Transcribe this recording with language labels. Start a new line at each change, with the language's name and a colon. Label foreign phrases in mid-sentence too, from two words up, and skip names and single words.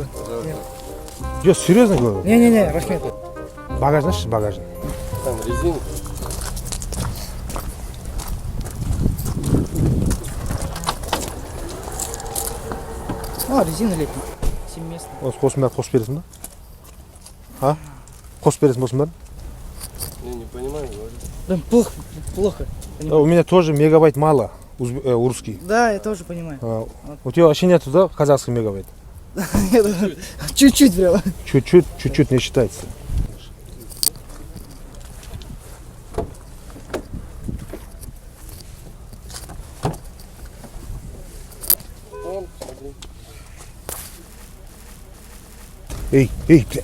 Russian: Я серьезно говорю? Не, Рахмет. Багаж, знаешь, багажник? Там резина. Резина летняя. 7 мест.
Kazakh: Қосып бересің ба? Қосып бересің ба осының бәрін?
Russian: Не понимаю, говорю. Блин, плохо, плохо. У меня тоже мегабайт мало, русский. Да, я тоже понимаю. У тебя вообще нету, да, казахский мегабайт? Чуть-чуть прям. Чуть-чуть не считается. Эй, бля.